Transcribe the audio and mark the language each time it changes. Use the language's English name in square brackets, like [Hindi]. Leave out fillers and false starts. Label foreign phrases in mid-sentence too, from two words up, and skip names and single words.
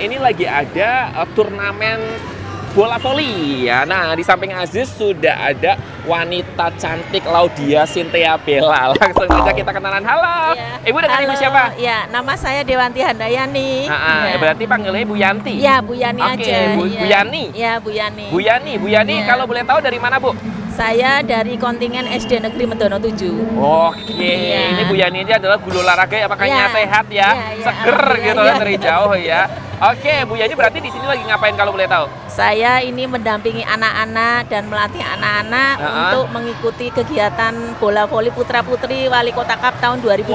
[Indonesian] Ini lagi ada turnamen bola voli ya. Nah, di samping Aziz sudah ada wanita cantik Laudia Cynthia Bella. Langsung saja kita kenalan. Halo. Ya. Ibu dengan ibu siapa? Ya, nama saya Dewanti Handayani. Ya. Berarti panggilnya Bu Yanti. Ya, Bu Yani aja. Bu Yani. Ya, Bu Yani. Bu Yani, Ya. kalau boleh tahu dari mana, Bu? Saya dari kontingen SD Negeri Mendono 7. Oke, Ya. ini Bu Yani ini adalah guru olahraga yang makanya Ya. sehat ya, Ya, ya, seger alhamdulillah, gitu ya. dari jauh ya. Oke, Bu Yani berarti di sini lagi ngapain kalau boleh tahu? Saya ini mendampingi anak-anak dan melatih anak-anak untuk mengikuti kegiatan bola voli putra-putri Wali Kota Cup tahun 2023.